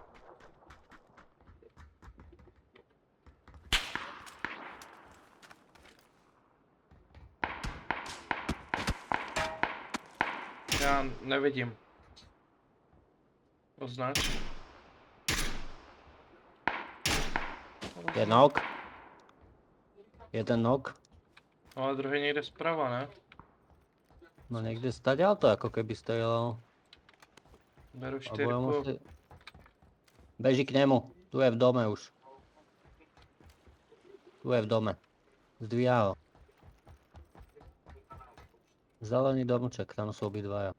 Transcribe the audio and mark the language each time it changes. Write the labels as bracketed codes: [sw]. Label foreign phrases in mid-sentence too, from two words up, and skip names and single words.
[cs] Já nevidím. [sk] Označ. Je nok. Jeden nok. [cs] No, ale druhý někde zprava, ne? [sk] No niekde stadiaľ to ako keby strieľal. [cs] Beru [sk] Alebo ja [cs] 4. [sk] musí... Beží k nemu. Tu je v dome už. Tu je v dome. Zdvíha ho. Zelený domček, tam sú obidvaja.